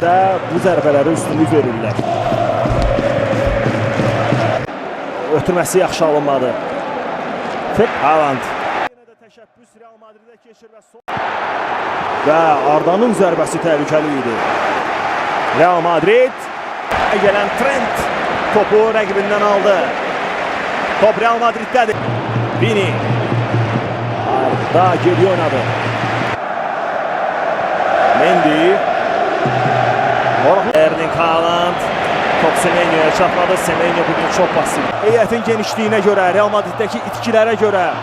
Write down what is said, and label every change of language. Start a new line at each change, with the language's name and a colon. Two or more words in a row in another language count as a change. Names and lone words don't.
Azerbaijani: Bu zərbələri üstünlük verirlər. Ötürməsi yaxşı alınmadı. Haaland. Yenə də təşəbbüs Real Madrid'e keçir və Arda'nın zərbəsi təhlükəli idi. Real Madrid gələn Trent topu rəqibindən aldı. Top Real Madrid'dədir. Vini. Arda geriye oynadı. Mendy. Erling Haaland. Top Semenyo'ya çatmadı.
Turkish: Semenyo bugün çok pasif. Heyətin genişliyine göre, Real Madrid'deki itkilere göre.